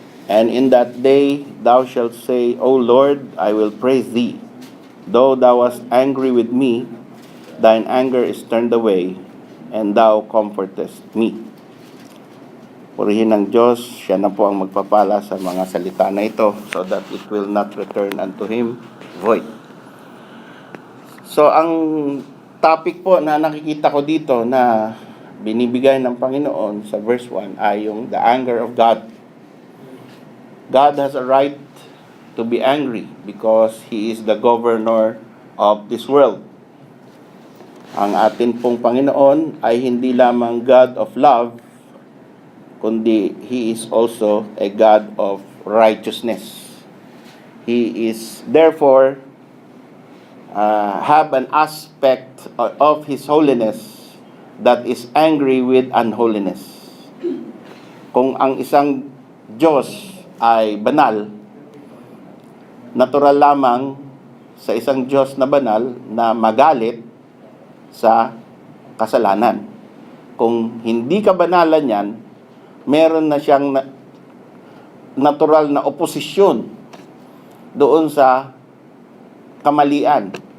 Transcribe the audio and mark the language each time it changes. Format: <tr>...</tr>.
<en>And in that day thou shalt say, O Lord, I will praise thee. Though thou wast angry with me, thine anger is turned away, and thou comfortest me.</en> <tl>Purihin ng Diyos, siya na po ang magpapala sa mga salita na ito,</tl> <en>so that it will not return unto Him void.</en> <tl>So ang topic po na nakikita ko dito na binibigay ng Panginoon sa verse 1 ay yung</tl> <en>the anger of God. God has a right to be angry because He is the governor of this world.</en> <tl>Ang atin pong Panginoon ay hindi lamang</tl> <en>God of love,</en> <tl>kundi</tl> <en>He is also a God of righteousness. He is therefore have an aspect of His holiness that is angry with unholiness.</en> <tl>Kung ang isang Diyos ay banal, natural lamang sa isang Diyos na banal na magalit sa kasalanan. Kung hindi kabanalan yan, meron na siyang natural na oposisyon doon sa kamalian.</tl>